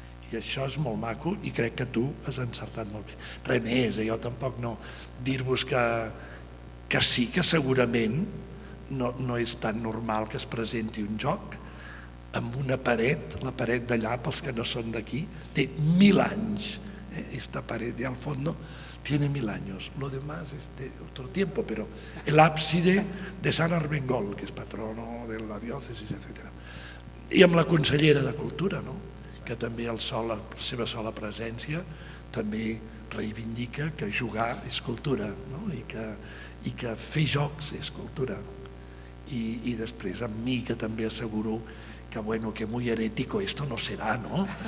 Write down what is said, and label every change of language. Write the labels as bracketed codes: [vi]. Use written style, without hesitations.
[ca] I això és molt maco i crec que tu has encertat molt bé. Res més, jo tampoc no. Dir-vos que sí, que segurament no és tan normal que es presenti un joc amb una paret, la paret d'allà, pels que no són d'aquí, té 1000 anys. [es] Esta pared de al fondo tiene 1000 años, lo demás es de otro tiempo, pero el ábside de Sant Armengol, que és patrono de la diòcesis, etc. [ca] I amb la consellera de Cultura, no? Que també la seva sola presència també reivindica que jugar és cultura, no? I que fer jocs és cultura. I després amb mi, que també asseguro que bueno, [es] que muy herético esto [ca] no serà, no?